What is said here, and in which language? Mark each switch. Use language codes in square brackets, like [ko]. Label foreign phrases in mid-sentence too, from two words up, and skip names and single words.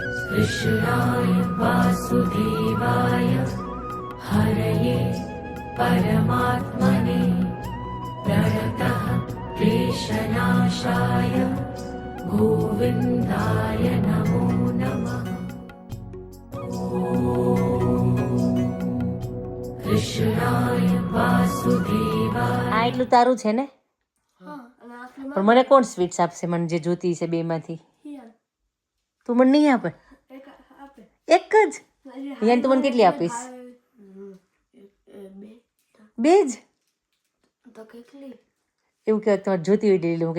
[sa] कृष्णाय वासुदेवाय हरये परमात्मने प्रणतः क्लेशनाशाय गोविन्दाय नमो नमः। कृष्णाय वासुदेवाय। [gu] આ એટલું તારું છે ને? પણ મને કોણ સ્વીટ્સ આપશે? મને જે જોતી છે બેમાંથી. તું મને નહીં આપે? એક જ યાન તું મને કેટલી આપીશ? બે જ? એવું કહેવાય તમારે જોતી હોય લઈ લઉં.